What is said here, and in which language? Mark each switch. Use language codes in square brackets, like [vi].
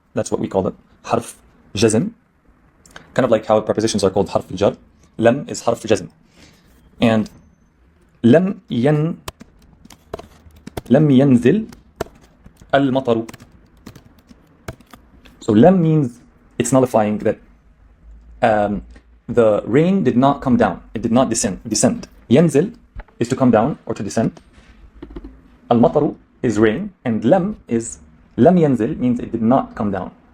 [en] That's what we call it, حرف جزم. Kind of like how prepositions are called حرف الجر. [ar] لم is حرف جزم, and لم ينزل المطر. [en] So lam means it's nullifying that the rain did not come down. It did not descend. ينزل is to come down or to descend. المطر is rain, and lam ينزل means it did not come down.